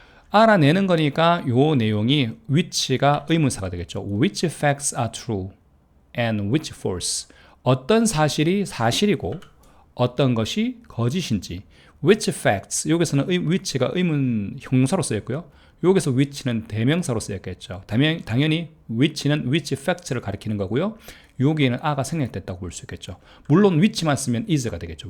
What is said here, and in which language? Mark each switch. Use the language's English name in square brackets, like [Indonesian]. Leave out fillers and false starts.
[Korean] 알아내는 거니까 요 내용이 which가 의문사가 되겠죠. [English] Which facts are true and which false. [Korean] 어떤 사실이 사실이고 어떤 것이 거짓인지. [English] Which facts. [Korean] 여기서는 which가 의문 형사로 쓰였고요. 여기서 which는 대명사로 쓰였겠죠. 당연히 which는 which facts를 가리키는 거고요. 여기에는 a가 생략됐다고 볼 수 있겠죠. 물론 which만 쓰면 is가 되겠죠.